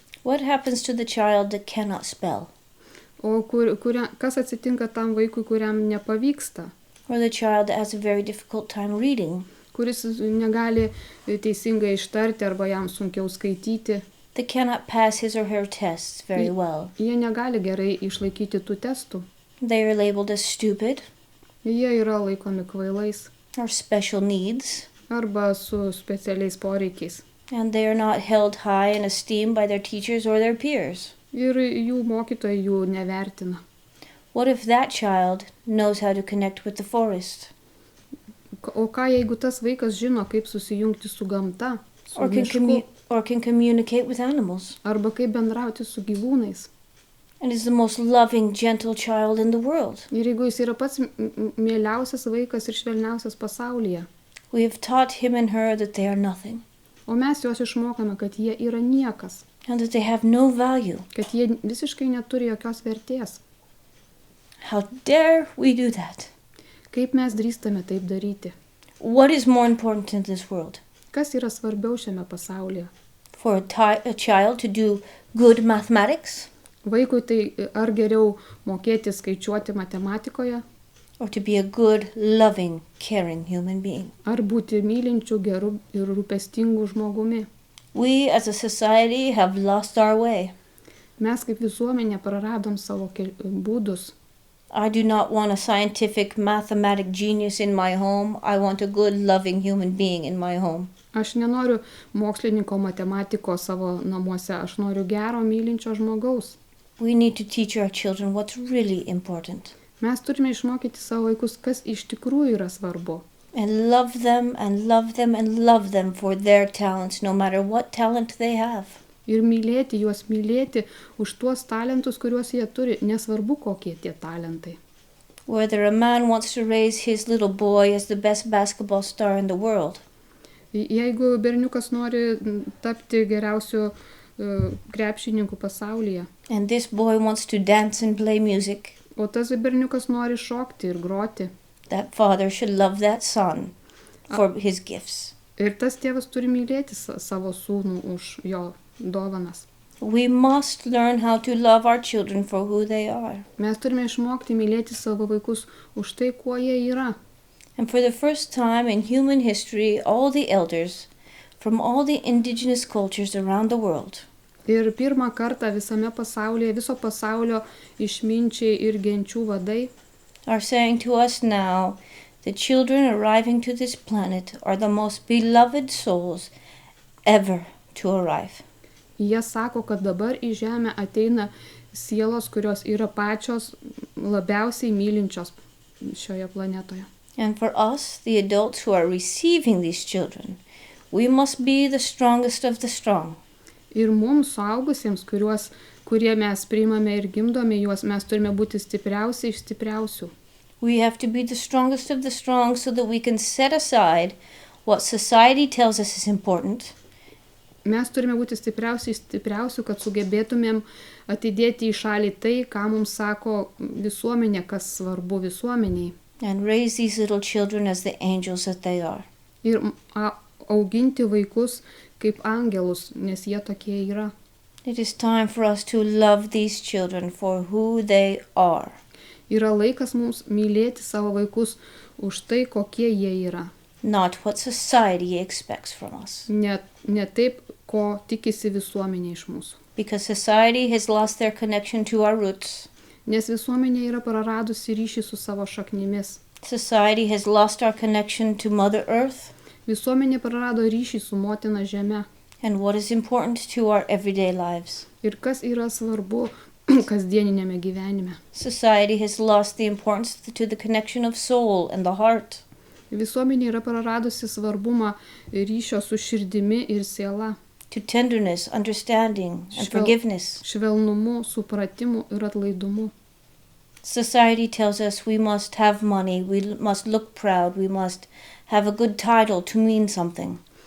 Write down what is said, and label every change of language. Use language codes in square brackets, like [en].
[en] What happens to the child that cannot spell? [lt] O kas atsitinka tam vaikui, kuriam nepavyksta? [en] Or the child that has a very difficult time reading? [lt] Kuris negali teisingai ištarti arba jam sunkiau skaityti. [en] They cannot pass his or her tests very well. [lt] Jie negali gerai išlaikyti tų testų. [en] They are labeled as stupid. [lt] Jie yra laikomi kvailais. [en] Or special needs. [lt] Arba su specialiais poreikiais. [en] And they are not held high in esteem by their teachers or their peers. [lt] Ir jų mokytojai jų nevertina. [en] What if that child knows how to connect with the forest? [lt] O ką jeigu tas vaikas žino, kaip susijungti su gamta, su mišku, [en] or can communicate with animals? [lt] arba kaip bendrauti su gyvūnais? [en] And is the most loving, gentle child in the world. [lt] Ir jeigu jis yra pats mieliausias vaikas ir švelniausias pasaulyje. [en] We have taught him and her that they are nothing. [lt] O mes juos išmokame, kad jie yra niekas. [en] And that they have no value. [lt] Kad jie visiškai neturi jokios vertės. [en] How dare we do that? [lt] Kaip mes drįstame taip daryti? [en] What is more important in this world? [lt] Kas yra svarbiau šiame pasaulyje? [en] For a child to do good mathematics? [lt] Vaikui tai ar geriau mokėti skaičiuoti matematikoje? [en] Or to be a good, loving, caring human being? [lt] Ar būti mylinčiu, geru ir rūpestingu žmogumi? [en] We as a society have lost our way. [lt] Mes kaip visuomenė praradom savo būdus. [en] I do not want a scientific mathematic genius in my home. I want a good, loving human being in my home. [lt] Aš nenoriu mokslininko matematiko savo namuose, aš noriu gero, mylinčio žmogaus. [en] We need to teach our children what's really important. [lt] Mes turime išmokyti savo vaikus, kas iš tikrųjų yra svarbu. [en] And love them and love them and love them for their talents, no matter what talent they have. [lt] Ir mylėti juos, mylėti už tuos talentus, kuriuos jie turi, nesvarbu kokie tie talentai. [en] Whether a man wants to raise his little boy as the best basketball star in the world. [lt] Jeigu berniukas nori tapti geriausiu krepšininku pasaulyje. [en] And this boy wants to dance and play music. [lt] O tas berniukas nori šokti ir groti. [en] That father should love that son for his gifts. [lt] Ir tas tėvas turi mylėti savo sūnų už jo dovanas. [en] We must learn how to love our children for who they are. [lt] Mes turime išmokti mylėti savo vaikus už tai, kuo jie yra. [en] And for the first time in human history, all the elders from all the indigenous cultures around the world [lt] Ir pirmą kartą visame pasaulyje, viso pasaulio išminčiai ir genčių vadai [en] are saying to us now that children arriving to this planet are the most beloved souls ever to arrive. [lt] Jie sako, kad dabar į Žemę ateina sielos, kurios yra pačios labiausiai mylinčios šioje planetoje. [en] And for us, the adults who are receiving these children, we must be the strongest of the strong. [lt] Ir mums suaugusiems, kurie mes priimame ir gimdome juos, mes turime būti stipriausi iš stipriausių. [en] We have to be the strongest of the strong so that we can set aside what society tells us is important [lt] Mes turime būti stipriausių, kad sugebėtumėm atidėti į šalį tai, ką mums sako visuomenė, kas svarbu visuomeniai. [en] and raise these little children as the angels that they are. [lt] Ir auginti vaikus kaip angelus, nes jie tokie yra. [en] It is time for us to love these children for who they are. [lt] Yra laikas mums mylėti savo vaikus už tai, kokie jie yra. [en] Not what society expects from us. [lt] Ne taip, ko tikisi visuomenė iš mūsų. [en] Because society has lost their connection to our roots. [lt] Nes visuomenė yra praradusi ryšį su savo šaknimis. [en] Society has lost our connection to Mother Earth [lt] Visuomenė prarado ryšį su motina žeme. [en] and what is important to our everyday lives. [lt] Ir kas yra svarbu kasdieninėme gyvenime. [en] Society has lost the importance to the connection of soul and the heart. [lt] Visuomenė yra praradusi svarbumą ryšio su širdimi ir siela. [en] To tenderness, understanding, and [lt] Švel- [en] forgiveness. [lt] Švelnumu, supratimu ir atlaidumu. [en] Society tells us we must have money, we must look proud, we must have a good title to mean something.